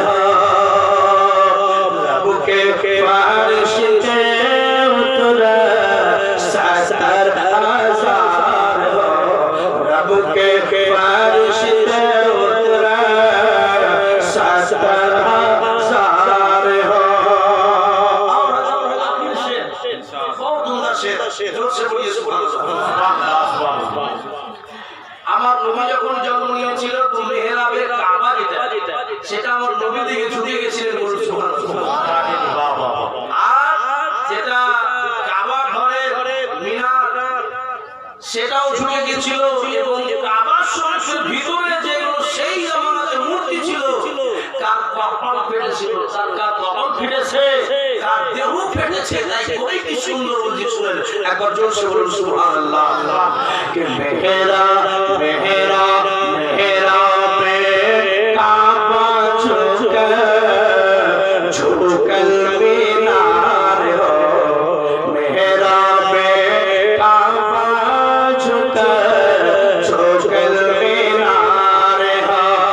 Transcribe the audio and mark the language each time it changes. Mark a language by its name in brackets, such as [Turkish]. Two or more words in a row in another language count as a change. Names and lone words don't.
[Bhojpuri] रब के फारिश्ते उतरल 70 हजार रब के फारिश्ते उतरल 70 हजार हो [Bangla] আমার নবী যখন জন্ম নিয়েছিল তো মেহরাবের কাবা যেটা সেটা আমার নবী দিকে ঝুঁকে গেছিলেন বলুন সুবহানাল্লাহ আর যেটা কাবা ঘরে মিনার সেটাও ঝুঁকে গেছিল এবং কাবার শরীফের ভিতরে যেগুলো সেই জামানাতে মূর্তি ছিল কার কপাল ফেটেছিল কার কপাল ফেটেছে কার দেহ ফেটেছে তাই কই কি সুন্দর বলছি শুনেন একবার জোরসে বলুন সুবহানাল্লাহ কে মেহরা [Bhojpuri] पे काबा झुकल मीनार हो मेहरा पे काबा झुकल मीनार हो